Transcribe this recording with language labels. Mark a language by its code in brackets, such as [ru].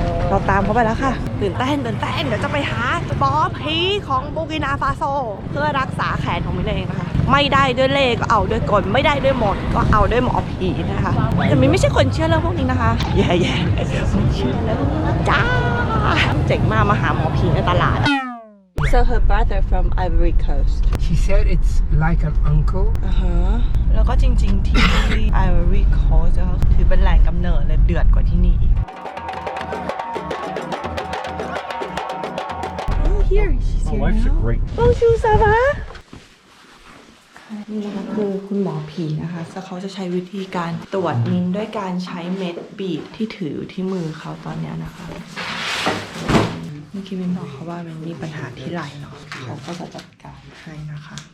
[th] เราตามเขาไปแล้วค่ะตื่นเต้นเดี๋ยวจะไปหาหมอผีของบูกินาฟาโซเพื่อรักษาแขนของมิ้นเองนะคะไม่ได้ด้วยเล่ก็เอาด้วยกลไม่ได้ด้วยมนต์ก็เอาด้วยหมอผีนะคะแต่มิ้นไม่ใช่คนเชื่อเรื่องพวกนี้นะคะแย่ไม่เชื่อเรื่องนี้นะจ้าเจ๋งมากมาหาหมอผีในตลาด [en] So her brother from Ivory Coast. She said it's like an uncle. [th] แล้วก็จริงๆที่ Ivory Coast ก็ถือเป็นแหล่งกำเนิดเลยเดือดกว่าที่นี่อีก [en] Oh here she's here now. [fr] Bonjour ça va? [th] นี่นะคะคือคุณหมอผีนะคะเขาจะใช้วิธีการตรวจมิ้นด้วยการใช้เม็ดบีดที่ถือที่มือเขาตอนนี้นะคะเมื่อกี้มิ้นบอกเขาว่ามันมีปัญหาที่ไหล่เนาะเขาก็จะจัดการให้นะคะ